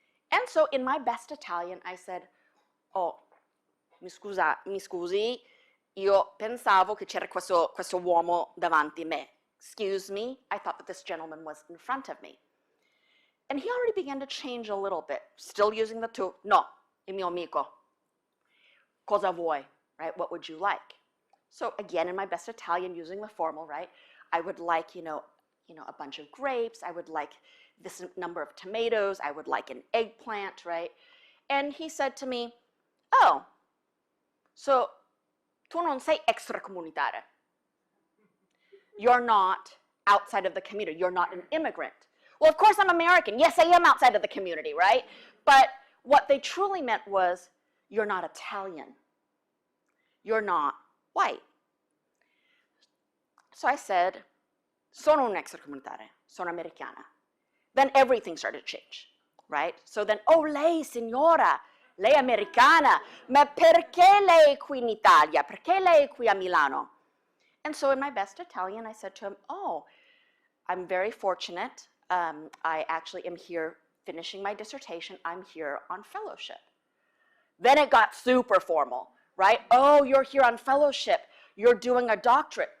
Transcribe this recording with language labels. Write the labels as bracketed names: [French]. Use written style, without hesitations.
[English] And so in my best Italian, I said, [Italian] "Oh, mi scusi, io pensavo che c'era questo uomo davanti a me. [English] Excuse me, I thought that this gentleman was in front of me." And he already began to change a little bit, still using the tu. [Italian] "No, il mio amico. Cosa vuoi?" [English] Right? What would you like? So again, in my best Italian, using the formal, right? I would like, a bunch of grapes. I would like this number of tomatoes. I would like an eggplant, right? And he said to me, "Oh, so [Italian] tu non sei extracomunitaria. [English] You're not outside of the community. You're not an immigrant." Well, of course I'm American. Yes, I am outside of the community, right? But what they truly meant was, you're not Italian. You're not white. So I said, [Italian] "Sono un extracomunitaria, sono americana." [English] Then everything started to change, right? So then, [Italian] "Oh, lei signora, lei è americana, ma perché lei è qui in Italia? Perché lei è qui a Milano?" [English] And so in my best Italian, I said to him, "Oh, I'm very fortunate. I actually am here finishing my dissertation. I'm here on fellowship." Then it got super formal, right? "Oh, you're here on fellowship. You're doing a doctorate.